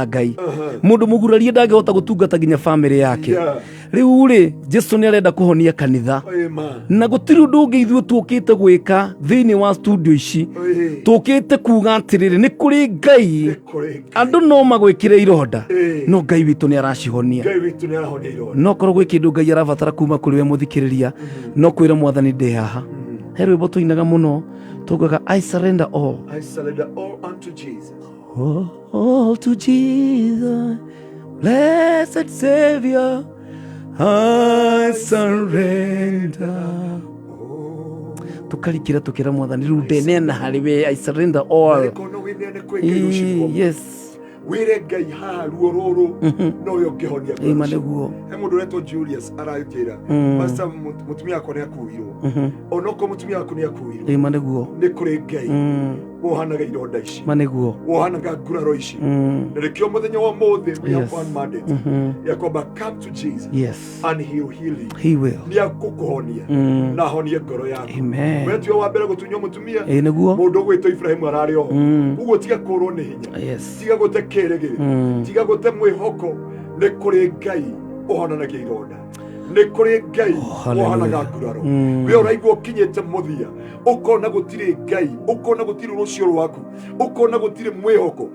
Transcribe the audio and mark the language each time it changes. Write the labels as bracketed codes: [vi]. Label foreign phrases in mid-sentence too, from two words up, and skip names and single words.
[ki] Ngai mũndũ mũgurarie ndangĩhota gũtungata nginya bamĩrĩ yake rĩu rĩ Jesũ nĩ arenda kũhonia kanitha na gũtirĩ ũndũ ũngĩ ithuĩ tũkĩte gwĩka thĩinĩ wa studio ici tũkĩte kuga atĩrĩrĩ nĩ kũrĩ Ngai andũ no magwĩkĩre ironda no Ngai witũ nĩ aracihonia no korwo gwĩ kĩndũ Ngai arabatara kuma kũrĩ we mũthikĩrĩria no kwĩra Mwathani ndĩ haha he rwĩmbo tũinaga mũno tugaga [en] I surrender all unto Jesus all to Jesus blessed Savior I surrender [ki] tukarikira tukira Mwathani rĩu ndeneana harĩ we [en] I surrender all yes [ki] wĩre Ngai haha ruo rũrũ no we ũngĩhonia ĩma nĩguo he mũndũ ũretwo Julius arajĩra pastor mũtumia wakwa nĩ akuirwo onokorwo mũtumia waku nĩ akuirwo ĩma nĩguo nĩ kũrĩ Ngai wohanaga ironda ici ma nĩguo wohanaga nguraro ici na rĩkĩo mũthenya wa ũmũthĩ [en] we have one mandate [sw] ya kwamba [en] come to Jesus and he will heal you he will [ki] nĩ agũkũhonia na ahonie ngoro yaku we tuo wa mbere gũtunywo mũtumia nĩguo mũndũ ũgwĩtwo Ibrahimu ararĩ ho ũguo tiga kũrwo nĩ hinya tiga gũte kĩrĩgĩrĩro tiga gũte mwĩhoko nĩ kũrĩ Ngai ũhonanagia ironda nĩ kũrĩ Ngai wohanaga nguraro we ũraigua ũkinyĩte mũthia ũkona gũtirĩ Ngai ũkona gũtirĩ rũciũ rwaku ũkona gũtirĩ mwĩhoko